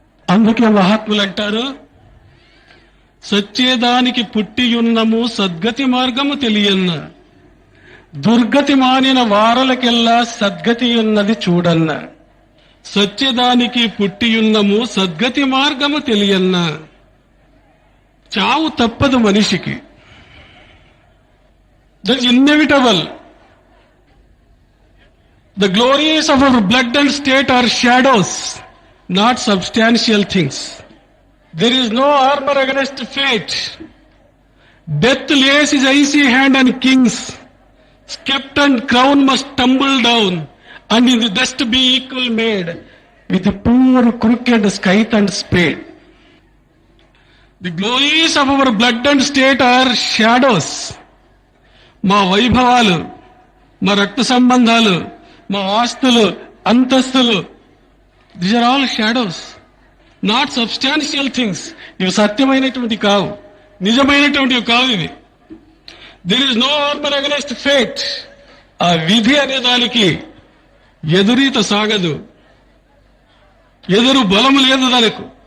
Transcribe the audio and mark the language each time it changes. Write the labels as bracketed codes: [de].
[te] అందుకే మహాత్ములు అంటారు, సచ్చేదానికి పుట్టియున్నము సద్గతి మార్గము తెలియన్న, దుర్గతి మానిన వారలకెల్లా సద్గతి ఉన్నది చూడన్న. సత్యదానికి పుట్టియున్నము సద్గతి మార్గము తెలియన్న. చావు తప్పదు మనిషికి, [en] That is inevitable. The glories of our blood and state are shadows, not substantial things. There is no armor against fate. Death lays his icy hand on kings. Sceptre and crown must tumble down, and in the dust be equal made with the poor crooked scythe and spade. The glories of our blood and state are shadows. [te] మా వైభవాలు, మా రక్త సంబంధాలు, మా ఆస్తులు, అంతస్తులు, [en] These are all shadows, not substantial things. [te] ఇవి సత్యమైనటువంటి కావు, నిజమైనటువంటివి కావు ఇవి. [en] There is no armour against fate. [te] ఆ విధి అనే దానికి ఎదురీత సాగదు, ఎదురు బలము లేదు దానికి.